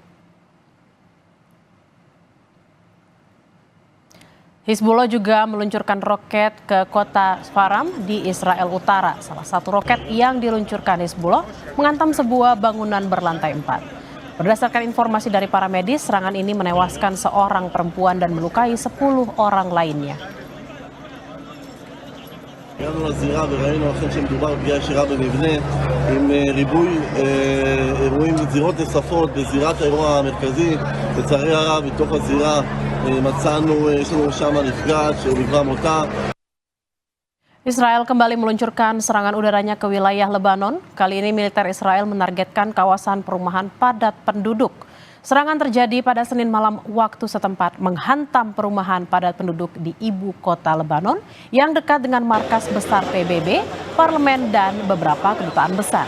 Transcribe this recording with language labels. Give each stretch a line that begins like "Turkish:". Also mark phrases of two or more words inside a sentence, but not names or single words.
Indonesian: Hizbullah juga meluncurkan roket ke kota Sfaram di Israel Utara. Salah satu roket yang diluncurkan Hizbullah menghantam sebuah bangunan berlantai 4. Berdasarkan informasi dari para medis, serangan ini menewaskan seorang perempuan dan melukai 10 orang lainnya.
Hebrew: הגענו לזירה וראינו אכן שמדובר בפגיעה ישירה במבנה עם ריבוי אירועים וזירות נוספות בזירת האירוע המרכזי. לצערי הרב, בתוך הזירה מצאנו, יש לנו שם נפגעת שנגרם מותה.
Indonesian: Israel kembali meluncurkan serangan udaranya ke wilayah Lebanon. Kali ini militer Israel menargetkan kawasan perumahan padat penduduk. Serangan terjadi pada Senin malam waktu setempat, menghantam perumahan padat penduduk di ibu kota Lebanon yang dekat dengan markas besar PBB, parlemen, dan beberapa kedutaan besar.